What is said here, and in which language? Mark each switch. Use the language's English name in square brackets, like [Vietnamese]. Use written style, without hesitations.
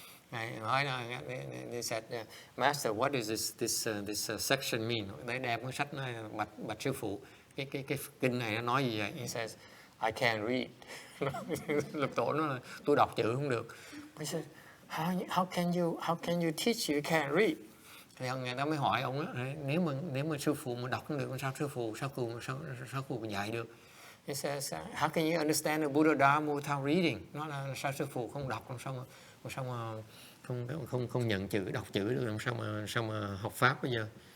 [Vietnamese] Ngài hỏi là [English] they said, Master, what does this section mean? [Vietnamese] They đem cái sách này bạch sư phụ, cái kinh này nó nói gì vậy? [English] He says, I can't read. [Vietnamese] Lục tổ nói là tôi đọc chữ không được. [English] He said, how can you teach you can't read? [Vietnamese] Thì người ta mới hỏi ông đó, nếu mà sư phụ mà đọc không được, sao sư phụ mà dạy được? [English] He says, how can you understand the Buddha Dharma without reading? [Vietnamese] Nó là sao sư phụ không đọc, sao mà không nhận chữ, đọc chữ được, làm sao mà học pháp bây giờ?